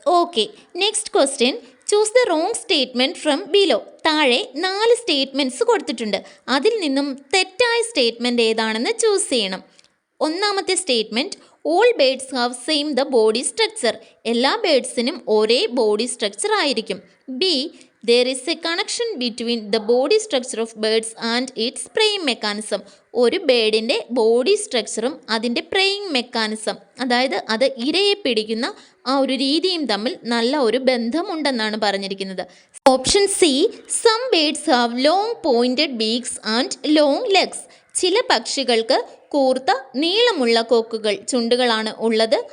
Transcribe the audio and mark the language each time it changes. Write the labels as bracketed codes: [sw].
[en] Okay, next question, choose the wrong statement from below. [ml] താഴെ 4 statements കൊടുത്തിട്ടുണ്ട്. അതിൽ നിന്നും തെറ്റായ സ്റ്റേറ്റ്മെൻറ്റ് ഏതാണെന്ന് ചൂസ് ചെയ്യണം. ഒന്നാമത്തെ statement, [en] all birds have same the body structure, [ml] എല്ലാ ബേഡ്സിനും ഒരേ ബോഡി സ്ട്രക്ചർ ആയിരിക്കും. [en] B, there is a connection between the body structure of birds and its preying mechanism. [ml] ഒരു ബേഡിൻ്റെ ബോഡി സ്ട്രക്ചറും അതിൻ്റെ പ്രേയിങ് മെക്കാനിസം, അതായത് അത് ഇരയെ പിടിക്കുന്ന ആ ഒരു രീതിയും തമ്മിൽ നല്ല ഒരു ബന്ധമുണ്ടെന്നാണ് പറഞ്ഞിരിക്കുന്നത്. [en] Option C, some birds have long pointed beaks and long legs. [ml] ചില പക്ഷികൾക്ക് കൂർത്ത നീളമുള്ള കൊക്കുകൾ, ചുണ്ടുകളാണ് ഉള്ളത്.